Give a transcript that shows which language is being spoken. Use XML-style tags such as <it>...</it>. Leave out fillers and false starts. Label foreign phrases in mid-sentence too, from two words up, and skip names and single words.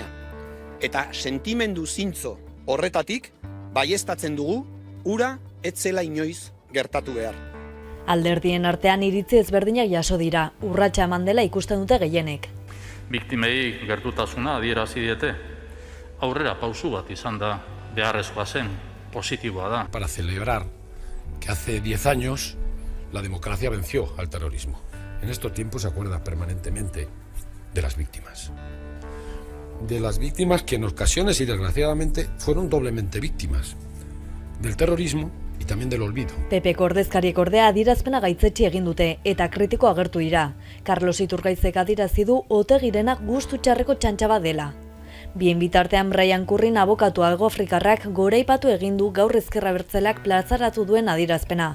<eu>Eta sentimendu zintzo horretatik baieztatzen dugu ura ez zela inoiz gertatu behar. Alderdien artean iritzi ezberdinak jaso dira, urratsa eman dela ikusten dute gehienek. Biktimei gertutasuna adierazi diete. Aurrera pausu bat izan da, beharrezkoa zen, positiboa da.</eu> <es>Para celebrar que hace 10 años la democracia venció al terrorismo. En estos tiempos se acuerda permanentemente de las víctimas. De las víctimas que en ocasiones y desgraciadamente fueron doblemente víctimas del terrorismo y también del olvido.</es> <eu>PPko ordezkariek ordea adierazpena gaitzetsi egin dute eta kritiko agertu dira. Carlos Iturgaizek adierazi du Otegirenak gustu txarreko txantxaba dela. Bien bitartean Brian Currin abokatu algoafrikarrak goraipatu egin du gaur ezker abertzaleak plazaratu duen adierazpena.</eu>